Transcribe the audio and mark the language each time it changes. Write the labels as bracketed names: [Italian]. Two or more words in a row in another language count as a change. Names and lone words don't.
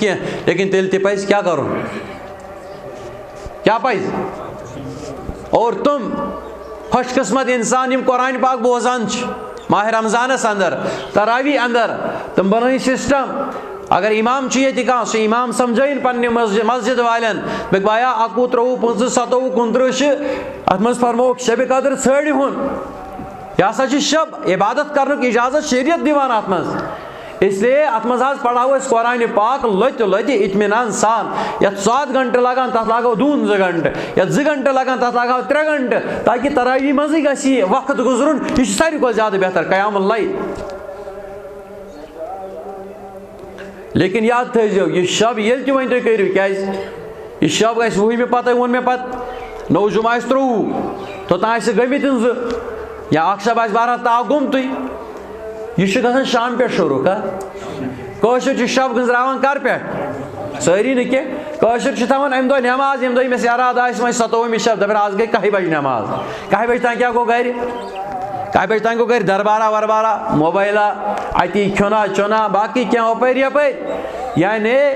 [Kashmiri] کینٛہہ لیکن تیٚلہِ تہِ پزِ کیٛاہ کرُن کیٛاہ پزِ اور تم خوش قسمت انسان یم قرآن پاک بوزان چھِ ماہ رمضانس اندر تراوی اندر تم بنٲیِن سسٹم اگر امام چھُ ییٚتہِ کانٛہہ سُہ امام سمجھٲیِن پننہِ مسجد والٮ۪ن بہٕ بایا 21 23 25 27 29 چھِ اتھ منٛز فرمووُکھ شبِ قدر ژھٲنٛڈِہُن یہ ہسا چھِ شب عبادت کرنُک اجازت شریعت دِوان اتھ منٛز [Urdu] اس لیے [Kashmiri] ات منٛز حظ پڑھاو أسۍ قرآن پاک لۄتہِ اطمینان سان یتھ 7 گھنٹہٕ لگان تتھ لاگو 2 گھنٹہٕ یتھ 2 گھنٹہٕ لگان تتھ لاگو 3 گھنٹہٕ تاکہ تراوی منٛزٕے گژھِ یہِ وقت گُزرُن یہ چھُ ساروی کھۄتہٕ زیادٕ بہتر [Arabic] قیام اللیل [Kashmiri] لیکن یاد تھٲیزیو یہ شب ییٚلہِ تہِ وۄنۍ تُہۍ کٔرِو کیازِ یہ شب گژھِ 10مہِ پتہٕ ووٚن مےٚ پتہٕ نوٚو جُمعہ آسہِ 23 توٚتام آسہِ گٔمٕتۍ 2 یا اکھ شب آسہِ بہرحال تاو گوٚمتُے یہ چھُ گژھان شام پٮ۪ٹھ شروع کٲشُر چھُ شب گٔنٛزراوان کر پٮ۪ٹھ سٲری نہٕ کینٛہہ کٲشُر چھِ تھاوان امہِ دۄہ نٮ۪ماز ییٚمہِ دۄہ ییٚمِس یاد آسہِ وۄنۍ 27مہِ شب دپان آز گٔے 1 بجہِ نٮ۪ماز 1 بجہِ تام کیٛاہ گوٚو گرِ 1 بجہِ تام گوٚو گرِ دربارا وربارا موبایلا اتی کھیونا چونا باقی کینٛہہ ہُپٲرۍ یپٲرۍ یعنی